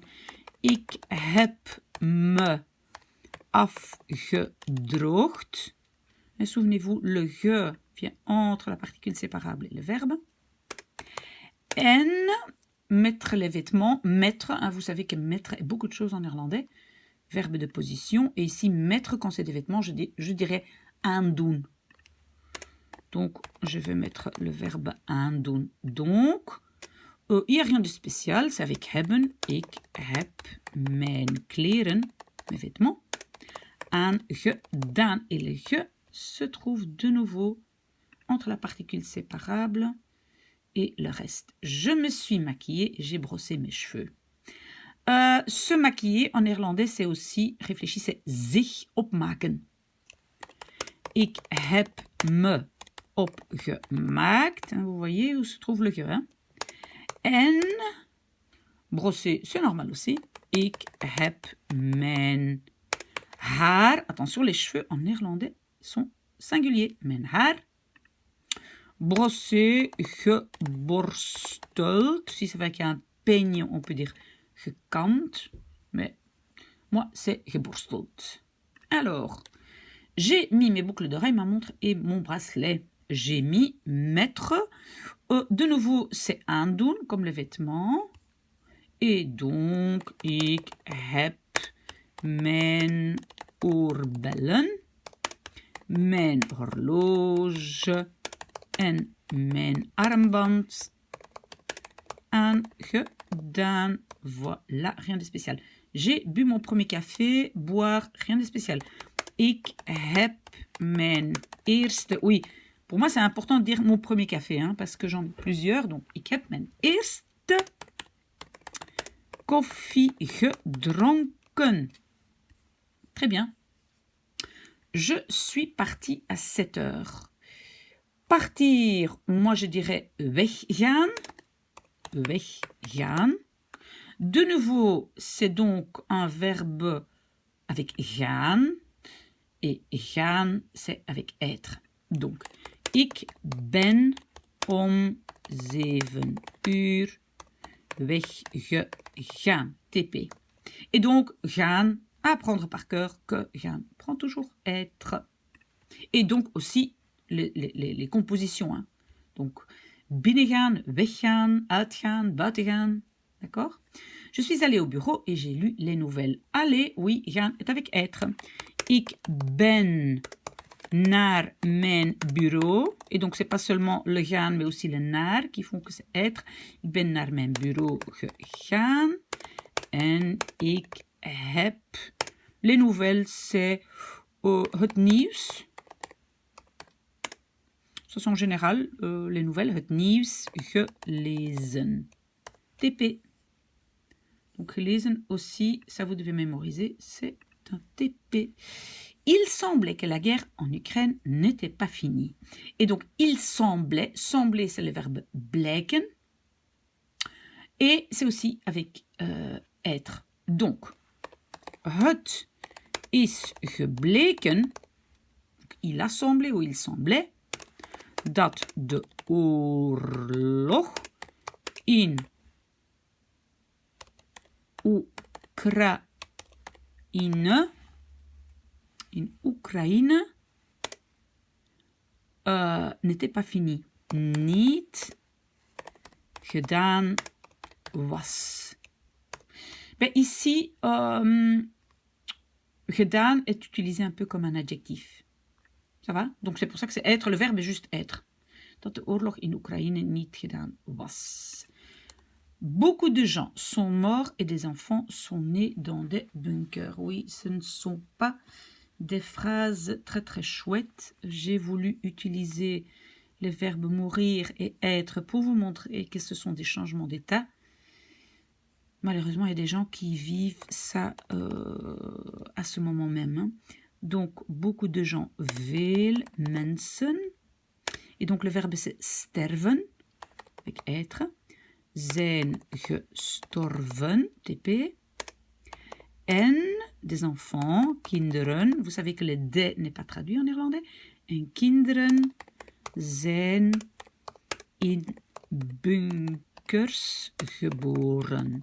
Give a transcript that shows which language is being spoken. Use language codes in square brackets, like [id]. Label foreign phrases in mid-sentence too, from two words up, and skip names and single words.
[nl] Ik heb me afgedroogd. [fr] Et souvenez-vous, le ge vient entre la particule séparable et le verbe. En mettre les vêtements, mettre, hein, vous savez que mettre est beaucoup de choses en néerlandais, verbe de position, et ici mettre quand c'est des vêtements, je dirais aandoen. Donc, je vais mettre le verbe aandoen. Donc, il n'y a rien de spécial, c'est avec hebben. [nl] Ik heb mijn kleren, [fr] mes vêtements, aangedaan. Et le ge se trouve de nouveau entre la particule séparable et le reste. Je me suis maquillée, j'ai brossé mes cheveux. Se maquiller en néerlandais, c'est aussi, réfléchissez, [nl] zich opmaken. Ik heb me opgemaakt. [fr] Vous voyez où se trouve le ge. Hein? En brosser, c'est normal aussi. [nl] Ik heb mijn haar. [fr] Attention, les cheveux en néerlandais sont singuliers. [nl] Mijn haar. [fr] Brosser, geborsteld. Si c'est avec un peigne, on peut dire gekamd. Mais moi, c'est geborsteld. Alors, j'ai mis mes boucles d'oreilles, ma montre et mon bracelet. J'ai mis mettre. De nouveau, c'est aandoen, comme les vêtements. Et donc, [nl] ik heb mijn oorbellen, mijn horloge en mijn armband aangedaan. [fr] Voilà, rien de spécial. J'ai bu mon premier café, boire, rien de spécial. [nl] Ik heb mijn eerste... [fr] Oui, pour moi, c'est important de dire mon premier café, hein, parce que j'en ai plusieurs. Donc, [nl] ik heb mijn eerste koffie gedronken. [fr] Très bien. Je suis partie à 7 heures. Partir, moi je dirais weggaan. [nl] Weggaan. [fr] De nouveau, c'est donc un verbe avec gaan. Et gaan, c'est avec être. Donc, [nl] ik ben om 7 uur weggegaan. [fr] TP. Et donc, gaan, apprendre par cœur que gaan prend toujours être. Et donc aussi les compositions. Hein. Donc, [nl] binnengaan, weggaan, uitgaan, buitengaan. [fr] D'accord? Je suis allée au bureau et j'ai lu les nouvelles. Aller, oui, gaan est avec être. [nl] Ik ben naar mijn bureau. [fr] Et donc, c'est pas seulement le gaan, mais aussi le naar qui font que c'est être. [nl] Ik ben naar mijn bureau gegaan. En ik heb... [fr] Les nouvelles, c'est [nl] het nieuws. [fr] Ça, c'est en général les nouvelles. [nl] Het nieuws gelezen. [fr] TP. Donc gelezen aussi, ça vous devez mémoriser, c'est un TP. Il semblait que la guerre en Ukraine n'était pas finie. Et donc, il semblait, sembler c'est le verbe blijken, et c'est aussi avec être. Donc, [nl] het is gebleken, [fr] il a semblé ou il semblait, [nl] dat de oorlog in Oekraïne [fr] n'était pas fini. [nl] Niet gedaan was. [fr] Ben ici, gedaan est utilisé un peu comme un adjectif. Ça va? Donc c'est pour ça que c'est être. Le verbe est juste être. [nl] Dat de oorlog in Oekraïne niet gedaan was. [fr] Beaucoup de gens sont morts et des enfants sont nés dans des bunkers. Oui, ce ne sont pas des phrases très très chouettes. J'ai voulu utiliser les verbes mourir et être pour vous montrer que ce sont des changements d'état. Malheureusement, il y a des gens qui vivent ça à ce moment même. Hein. Donc, beaucoup de gens, [nl] veel mensen. [fr] Et donc, le verbe c'est sterven, avec être. [nl] Zijn gestorven, [fr] TP. En, des enfants, kinderen. Vous savez que le de n'est pas traduit en néerlandais. [nl] En kinderen zijn in bunkers geboren.